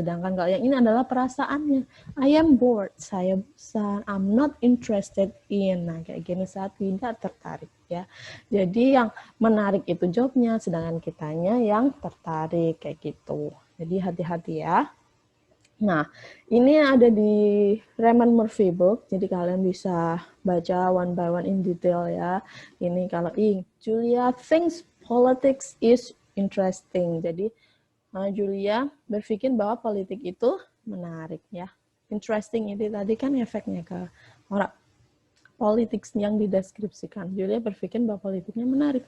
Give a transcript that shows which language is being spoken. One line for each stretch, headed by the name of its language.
Indonesian: Sedangkan kalau yang ini adalah perasaannya.
English: I am bored, saya bosan, I'm not interested in.
Indonesian: Nah, kayak gini, saat tidak tertarik ya. Jadi yang menarik itu jobnya, sedangkan kitanya yang tertarik, kayak gitu. Jadi hati-hati ya. Nah, ini ada di Raymond Murphy book, jadi kalian bisa baca one by one in detail ya.
English: Ini kalau Julia thinks politics is interesting.
Indonesian: Jadi Julia berpikir bahwa politik itu menarik ya. Interesting itu tadi kan efeknya ke orang politik yang dideskripsikan. Julia berpikir bahwa politiknya menarik.